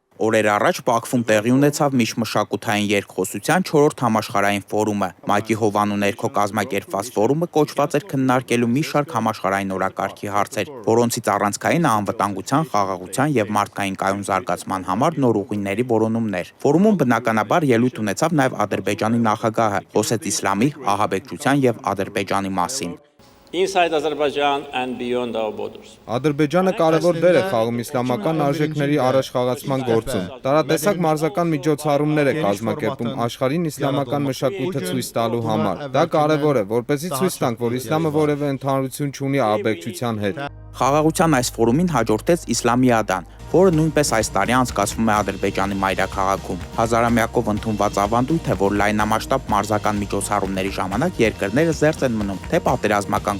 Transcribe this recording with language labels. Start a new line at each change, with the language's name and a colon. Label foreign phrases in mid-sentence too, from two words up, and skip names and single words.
Armenian: Օրեր առաջ Բաքվում տեղի ունեցավ միջմշակութային երկխոսության 4-րդ համաշխարհային ֆորումը։ ՄԱԿ-ի հովանու ներքո կազմակերպված ֆորումը կոչված էր քննարկելու մի շարք համաշխարհային օրակարգի հարցեր, որոնցից առանցքայինը անվտանգության, խաղաղության եւ մարդկային կայուն զարգացման համար նոր ուղիների որոնումներ։ Ֆորումում բնականաբար ելույթ ունեցավ նաեւ Ադրբեջանի նախագահը, խոսեց իսլամի, ահաբեկչության եւ Ադրբեջանի մասին։
English: Inside Azerbaijan and beyond our borders.
Armenian: Ադրբեջանը կարևոր դեր է խաղում իսլամական արժեքների առաջխաղացման գործում։ Տարատեսակ մարզական միջոցառումներ է կազմակերպում աշխարհին իսլամական մշակույթը ցույց տալու համար։ Դա կարևոր է, որպեսզի ցույց տանք, որ իսլամը որևէ ընդհանրություն չունի ահաբեկչության հետ։ Խաղաղության այս ֆորումին հաջորդեց Իսլամիադան, որը նույնպես այս տարի անցկացվում է Ադրբեջանի մայրաքաղաքում։ Հազարամյակով ընդունված ավանդույթ է, որ լայնամասշտաբ մարզական միջոցառումների ժամանակ երկրները զերծ են մնում թե պատերազմական